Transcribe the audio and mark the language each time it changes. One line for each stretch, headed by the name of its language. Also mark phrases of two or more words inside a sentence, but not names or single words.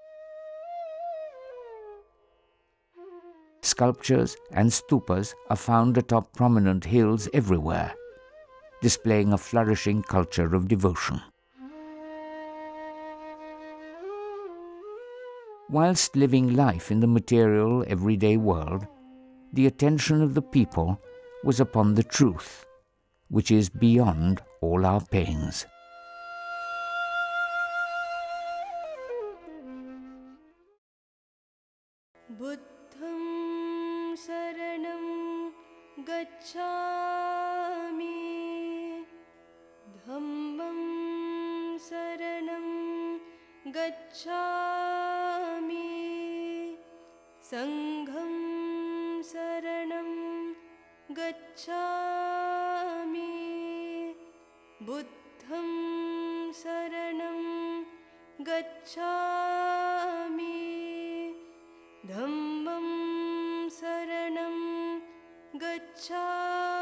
English: Sculptures and stupas are found atop prominent hills everywhere, displaying a flourishing culture of devotion. Whilst living life in the material, everyday world, the attention of the people was upon the truth, which is beyond all our pains.
Pali: Buddham saranam gacchami, dhammam saranam gacchami, sangham saranam gacchami, buddham saranam gacchami, dhammam saranam gacchami.